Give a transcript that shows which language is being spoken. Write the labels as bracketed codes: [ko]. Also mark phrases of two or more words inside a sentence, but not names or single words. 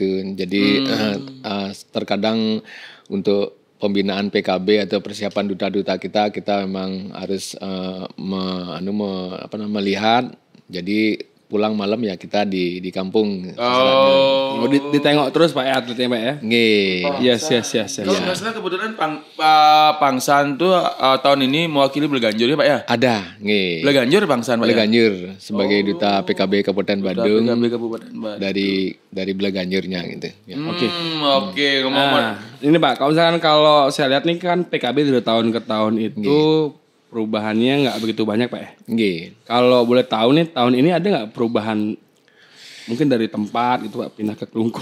[id] Jadi terkadang untuk pembinaan PKB atau persiapan duta-duta kita memang harus melihat. Jadi pulang malam ya kita di kampung. Oh, ditengok terus Pak ya atletnya Pak ya? Nggih. Yes. Kalau nggak salah kebetulan Pangsan tuh tahun ini mewakili Bleganjur ya Pak ya? Ada, nggih. Bleganjur Pangsan Pak ya? Bleganjur sebagai duta PKB Kabupaten Badung. PKB Kabupaten Badung. Dari Bleganjurnya gitu. Ya. Oke, ngomong. Ini Pak, kalau saya lihat nih kan PKB dari tahun ke tahun itu perubahannya nggak begitu banyak Pak ya? Nggih. Kalau boleh tahu nih tahun ini ada nggak perubahan mungkin dari tempat gitu Pak pindah ke Kelungkung?